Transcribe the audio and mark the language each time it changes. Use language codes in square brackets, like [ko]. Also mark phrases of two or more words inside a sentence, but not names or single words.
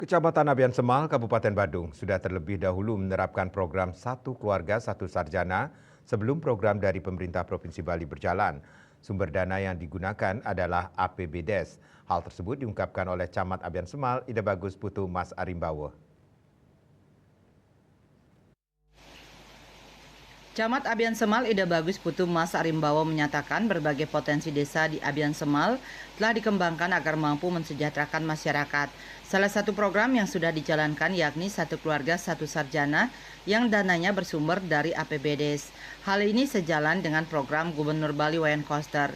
[id] Kecamatan Abian Semal, Kabupaten Badung sudah terlebih dahulu menerapkan program Satu Keluarga Satu Sarjana sebelum program dari pemerintah Provinsi Bali berjalan. Sumber dana yang digunakan adalah APBDes. Hal tersebut diungkapkan oleh Camat Abian Semal, Ida Bagus Putu Mas Arimbawo. Camat Abian Semal Ida Bagus Putu Mas Arimbawo menyatakan berbagai potensi desa di Abian Semal telah dikembangkan agar mampu mensejahterakan masyarakat. Salah satu program yang sudah dijalankan yakni Satu Keluarga Satu Sarjana yang dananya bersumber dari APBDes. Hal ini sejalan dengan program Gubernur Bali Wayan Koster.